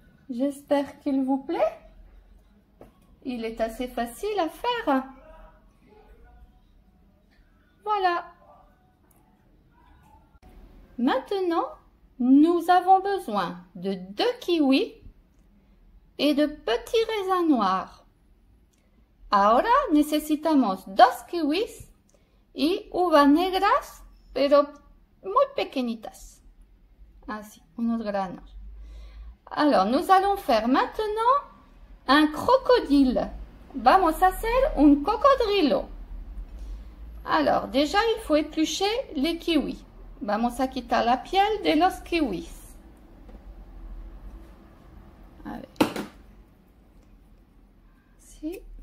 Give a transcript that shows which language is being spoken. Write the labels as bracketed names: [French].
[French] J'espère qu'il vous plaît. Il est assez facile à faire. Voilà. Maintenant, nous avons besoin de 2 kiwis et de petits raisins noirs. [Spanish] Ahora necesitamos 2 kiwis y uvas negras, pero muy pequeñitas. Así, unos granos. [French] Alors, nous allons faire maintenant un crocodile. [Spanish] Vamos a hacer un cocodrilo. [French] Alors, déjà, il faut éplucher les kiwis. [Spanish] Vamos a quitar la piel de los kiwis. A ver. Así.